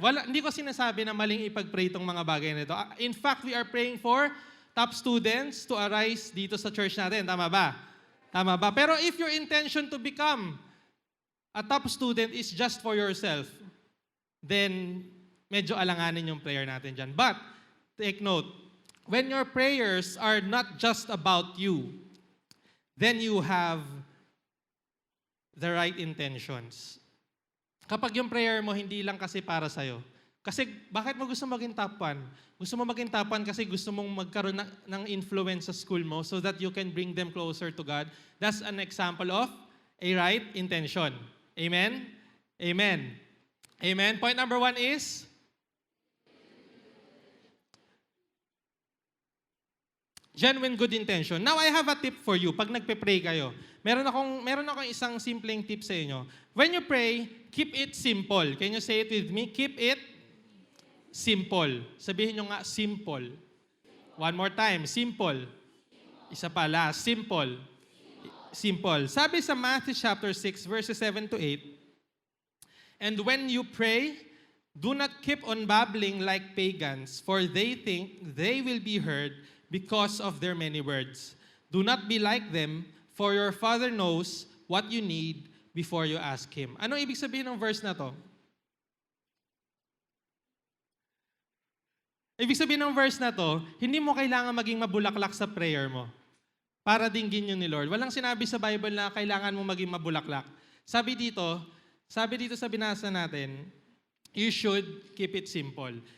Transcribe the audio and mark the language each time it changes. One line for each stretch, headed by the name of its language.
Filipino: Hindi ko sinasabi na maling ipag-pray itong mga bagay na ito.
English: In fact, we are praying for top students to arise
Filipino: dito sa church natin. Tama ba?
English: Tama ba?
Filipino: Pero
English: if your intention to become a top student is just for yourself, then
Filipino: medyo alanganin yung prayer natin dyan.
English: But, take note, when your prayers are not just about you, then you have the right intentions.
Filipino: Kapag yung prayer mo hindi lang kasi para sa'yo. Kasi bakit mo gusto maging top 1? Gusto mo maging top 1 kasi gusto mong magkaroon ng influence sa school mo
English: so that you can bring them closer to God. That's an example of a right intention. Amen? Amen. Amen. Point number 1 is, genuine good intention. Now, I have a tip for you.
Filipino: Pag nagpe-pray kayo, meron akong isang simpleng tip sa inyo.
English: When you pray, keep it simple. Can you say it with me? Keep it simple.
Filipino: Sabihin nyo nga, simple.
English: One more time,
Filipino: simple. Isa pa, last, simple. Simple. Sabi sa
English: Matthew chapter 6, verses 7 to 8, and when you pray, do not keep on babbling like pagans, for they think they will be heard because of their many words. Do not be like them, for your Father knows what you need before you ask Him.
Filipino: Ano ibig sabihin ng verse na to? Ibig sabihin ng verse na to, hindi mo kailangan maging mabulaklak sa prayer mo para dinggin yun ni Lord. Walang sinabi sa Bible na kailangan mo maging mabulaklak. Sabi dito sa binasa natin,
English: you should keep it simple.